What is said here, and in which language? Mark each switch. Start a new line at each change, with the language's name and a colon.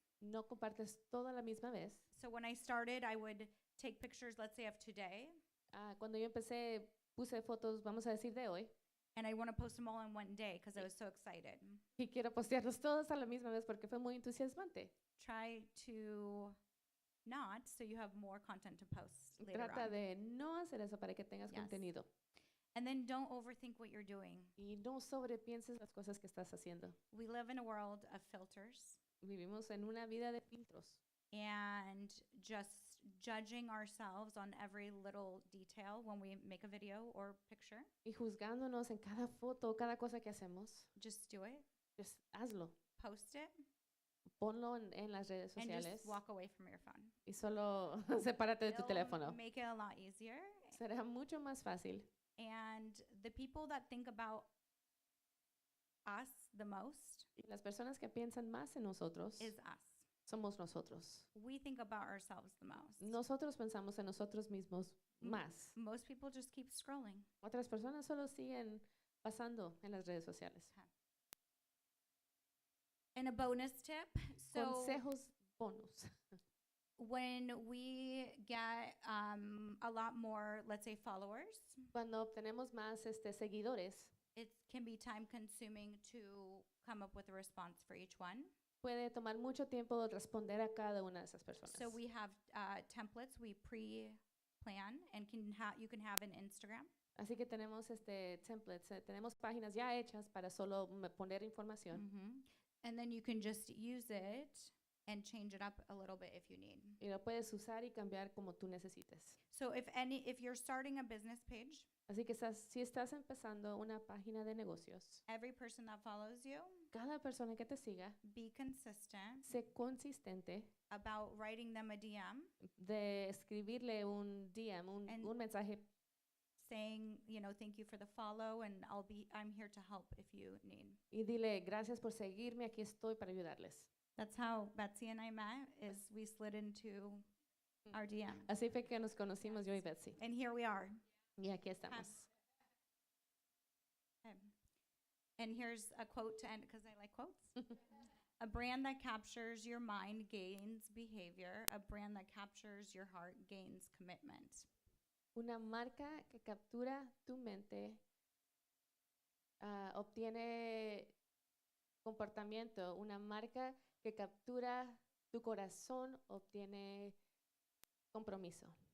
Spanish: no compartes todo a la misma vez.
English: So when I started, I would take pictures, let's say, of today,
Spanish: Cuando yo empecé, puse fotos, vamos a decir, de hoy
English: and I want to post them all in one day because I was so excited.
Spanish: y quiero postearlos todos a la misma vez porque fue muy entusiasmante.
English: Try to not, so you have more content to post later
Spanish: Trata
English: on.
Spanish: de no hacer eso para que tengas
English: Yes.
Spanish: contenido.
English: And then don't overthink what you're doing.
Spanish: Y no sobrepienses las cosas que estás haciendo.
English: We live in a world of filters
Spanish: Vivimos en una vida de filtros
English: and just judging ourselves on every little detail when we make a video or picture.
Spanish: y juzgándonos en cada foto, cada cosa que hacemos.
English: Just do it,
Spanish: Pues hazlo.
English: post it,
Spanish: Ponlo en las redes
English: and
Spanish: sociales
English: just walk away from your phone.
Spanish: y solo sepárate de tu
English: It'll
Spanish: teléfono.
English: make it a lot easier.
Spanish: Será mucho más fácil.
English: And the people that think about us the most
Spanish: Y las personas que piensan más en nosotros
English: is us.
Spanish: somos nosotros.
English: We think about ourselves the most.
Spanish: Nosotros pensamos en nosotros mismos más.
English: Most people just keep scrolling.
Spanish: Otras personas solo siguen pasando en las redes sociales.
English: And a bonus tip, so
Spanish: Consejos bonus.
English: when we get a lot more, let's say, followers,
Spanish: Cuando obtenemos más seguidores,
English: it can be time consuming to come up with a response for each one.
Spanish: puede tomar mucho tiempo responder a cada una de esas personas.
English: So we have templates we pre-plan and you can have in Instagram.
Spanish: Así que tenemos templates, tenemos páginas ya hechas para solo poner información.
English: And then you can just use it and change it up a little bit if you need.
Spanish: Y lo puedes usar y cambiar como tú necesites.
English: So if you're starting a business page,
Spanish: Así que si estás empezando una página de negocios,
English: every person that follows you,
Spanish: cada persona que te siga,
English: be consistent
Spanish: sé consistente
English: about writing them a DM
Spanish: de escribirle un DM,
English: And-
Spanish: un mensaje
English: saying, thank you for the follow and I'm here to help if you need.
Spanish: y dile gracias por seguirme, aquí estoy para ayudarles.
English: That's how Betsy and I met, is we slid into our DM.
Spanish: Así fue que nos conocimos yo y Betsy.
English: And here we are.
Spanish: Y aquí estamos.
English: Okay. And here's a quote to end, because I like quotes. A brand that captures your mind gains behavior. A brand that captures your heart gains commitment.
Spanish: Una marca que captura tu mente obtiene comportamiento. Una marca que captura tu corazón obtiene compromiso.